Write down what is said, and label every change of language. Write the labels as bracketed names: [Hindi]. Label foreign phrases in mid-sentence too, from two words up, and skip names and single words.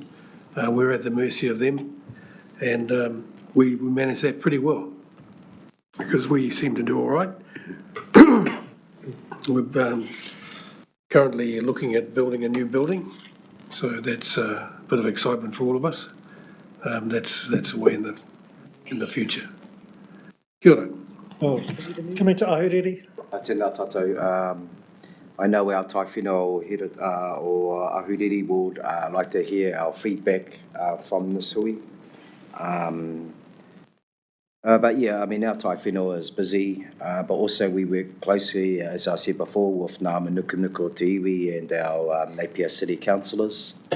[English] We're at the mercy of them, and we manage that pretty well because we seem to do all right. We're currently looking at building a new building, so that's a bit of excitement for all of us. That's way in the future. [Māori] Kia ora. [English] Coming to ahuriri. [Māori] Tēnā tātou. [English] I know our Taiwhenua or ahuriri would like to hear our feedback from this hui. But yeah, I mean, our Taiwhenua is busy, but also we work closely, as I said before, with Ngā Manukunuku o Te Iwi and our Napier City councillors.